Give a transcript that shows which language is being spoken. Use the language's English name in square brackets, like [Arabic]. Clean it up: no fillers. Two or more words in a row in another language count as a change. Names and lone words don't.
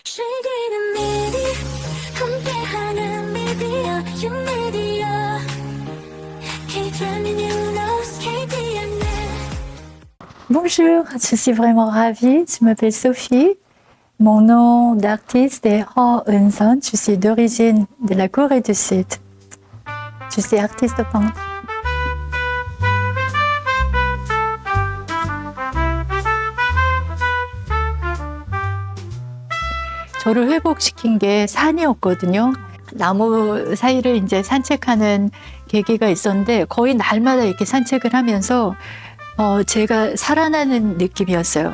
[Korean] 즐기는 미디 함께하는 미디어 유미디어 K-Drama News KDN. [French] Bonjour, je suis vraiment ravie. Je m'appelle Sophie. Mon nom d'artiste est Ho Eun-sun. Je suis d'origine de la Corée du Sud. Je suis artiste peintre. [Korean] 저를 회복시킨 게 산이었거든요. 나무 사이를 이제 산책하는 계기가 있었는데 거의 날마다 이렇게 산책을 하면서 제가 살아나는 느낌이었어요.